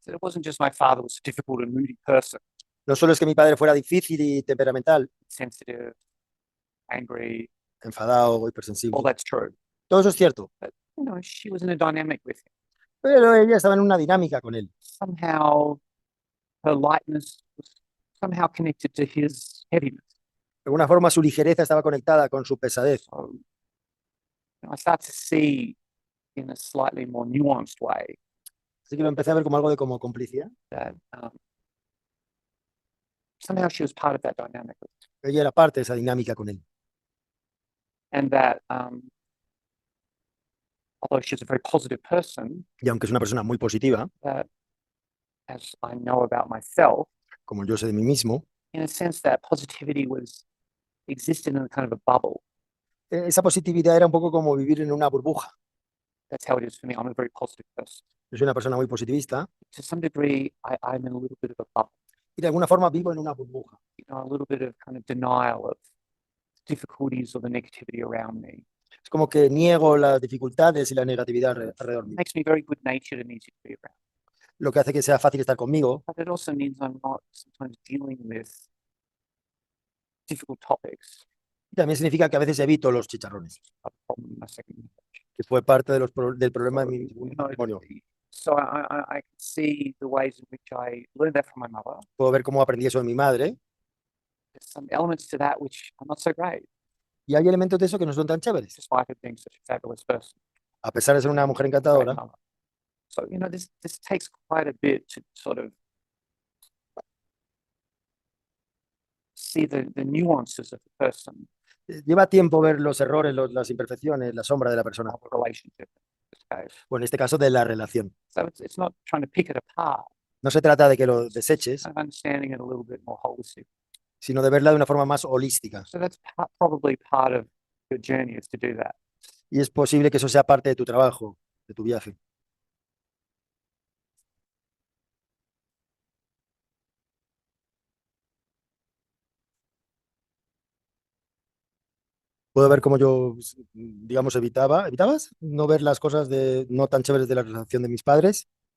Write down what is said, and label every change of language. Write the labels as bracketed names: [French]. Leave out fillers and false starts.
[English] that it wasn't just my father was a difficult and moody person, [Spanish] no solo es que mi padre fuera difícil y temperamental, [English] sensitive, angry, [Spanish] enfadado, [English] all [Spanish] hipersensible. [English] that's true. [Spanish] Todo eso es cierto, [English] But, she was in a dynamic with him. [Spanish] pero ella estaba en una dinámica con él. [English] Somehow, her lightness was somehow connected to his heaviness. [Spanish] De alguna forma su ligereza estaba conectada con su pesadez. [English] So, I start to see in a slightly more nuanced way [Spanish] Así que lo empecé a ver como algo de como complicidad. [English] that somehow she was part of that dynamic. [Spanish] Ella era parte de esa dinámica con él. [English] And that although she's a very positive person, [Spanish] Y aunque es una persona muy positiva, [English] that as I know about myself, [Spanish] como yo sé de mí mismo, [English] in a sense that positivity existed in a kind of a bubble. [Spanish] esa positividad era un poco como vivir en una burbuja. [English] That's how it is for me. I'm a very positive person. [Spanish] Yo soy una persona muy positivista [English] To some degree, I'm in a little bit of a bubble, [Spanish] y de alguna forma vivo en una burbuja. [English] a little bit of kind of denial of difficulties or the negativity around me. [Spanish] Es como que niego las dificultades y la negatividad alrededor [English] It [Spanish] mío. [English] makes me very good natured and easy to be around. [Spanish] Lo que hace que sea fácil estar conmigo, [English] But it also means I'm not sometimes dealing with difficult topics. [Spanish] y también significa que a veces evito los chicharrones, [English] A problem in my second marriage. [Spanish] que fue parte de del problema de mi [English] You know, [Spanish] matrimonio. [English] So I can see the ways in which I learned that from my mother. [Spanish] Puedo ver cómo aprendí eso de mi madre, [English] There's some elements to that which are not so great, [Spanish] y hay elementos de eso que no son tan chéveres, [English] despite her being such a fabulous person. [Spanish] a pesar de ser una mujer [English] Great [Spanish] encantadora. [English] mother. So, this takes quite a bit to sort of see the nuances of the person, [Spanish] Lleva tiempo ver los errores, las imperfecciones, la sombra de la persona, [English] of the relationship in this case. [Spanish] o en este caso de la relación. [English] So it's not trying to pick it apart, [Spanish] No se trata de que lo deseches, [English] kind of understanding it a little bit more holistic. [Spanish] sino de verla de una forma más holística. [English] So that's probably part of your journey, is to do that. [Spanish] Y es posible que eso sea parte de tu trabajo, de tu viaje. Puedo ver cómo yo, digamos, ¿evitabas? No ver las cosas no tan chéveres de la relación de mis padres.